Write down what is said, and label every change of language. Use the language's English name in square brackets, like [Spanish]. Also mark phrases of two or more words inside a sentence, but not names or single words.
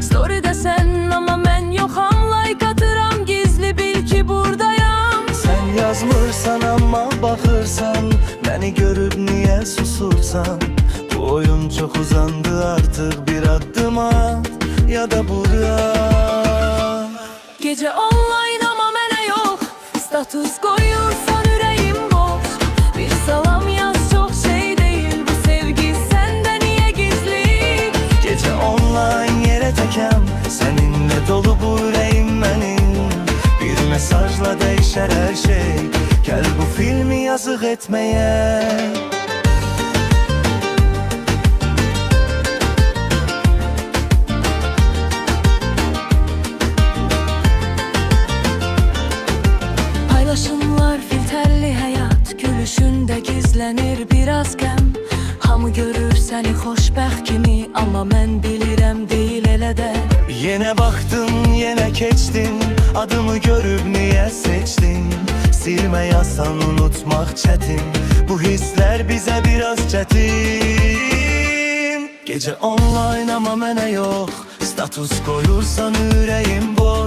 [Azerbaijani] Story'de sen ama ben yoxam, like atıram gizli, bil ki buradayam. Sen yazmırsan ama baxırsan, [Turkish] beni görüp niye susursan? Bu oyun çok uzandı artık, bir adım at ya da bura. [Azerbaijani] Gece online ama mənə yox, status koyursan ürəyim boş. [Turkish] Bir salam yaz, çok şey değil bu sevgi, sende niye gizli? Gece online yere tekem, seninle dolu bu yüreğim benim. Bir mesajla değişer her şey, gel bu filmi yazık etmeye. Paylaşımlar filtreli hayat, gülüşünde gizlenir biraz gəm. [Azerbaijani] Hamı görür səni xoşbəxt kimi, amma mən bilirəm deyil elə də. [Turkish] Yine baktın, yine keçtin, adımı görüp niye seçtin? Silme yazsan unutmak çetin, bu hisler bize biraz çetin. [Azerbaijani] Gece online ama mənə yox, status koyursan yüreğim boş.